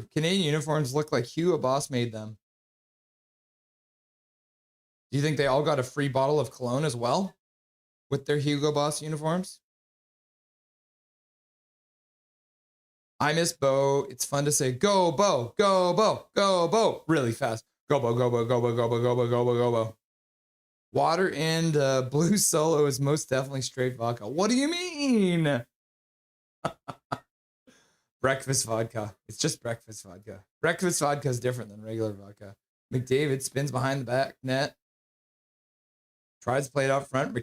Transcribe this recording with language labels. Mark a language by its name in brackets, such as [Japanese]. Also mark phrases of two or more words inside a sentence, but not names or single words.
[English] Canadian uniforms look like Hugo Boss made them. Do you think they all got a free bottle of cologne as well with their Hugo Boss uniforms? I miss Bo. It's fun to say, "Go, Bo, go, Bo, go, Bo," really fast. Go, Bo, go, Bo, go, Bo, go, Bo, go, Bo, go, Bo, go, Bo. Water and blue solo is most definitely straight vodka. What do you mean? Breakfast vodka. It's just breakfast vodka. Breakfast vodka is different than regular vodka. McDavid spins behind the back net. Tries to play it out front.